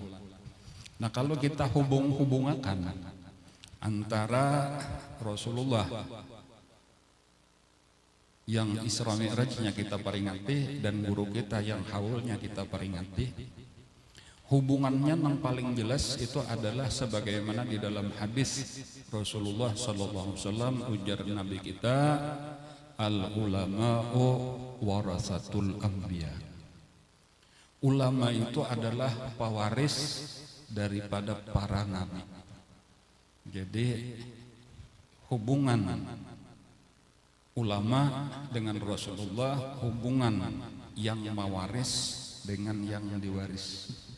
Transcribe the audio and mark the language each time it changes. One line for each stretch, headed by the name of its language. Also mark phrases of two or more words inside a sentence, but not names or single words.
Indonesian: Nah, kalau kita hubungakan antara Rasulullah yang Isra Mi'rajnya kita peringati dan guru kita yang haulnya kita peringati, hubungannya yang paling jelas itu adalah sebagaimana di dalam hadis Rasulullah
Arabic: صلى الله عليه وسلم,
Banjar: ujar Nabi kita,
Arabic: العلماء ورثة الأنبياء.
Indonesian: Ulama itu adalah pewaris daripada para nabi. Jadi hubungan ulama dengan Rasulullah, hubungan yang mewaris dengan yang diwaris.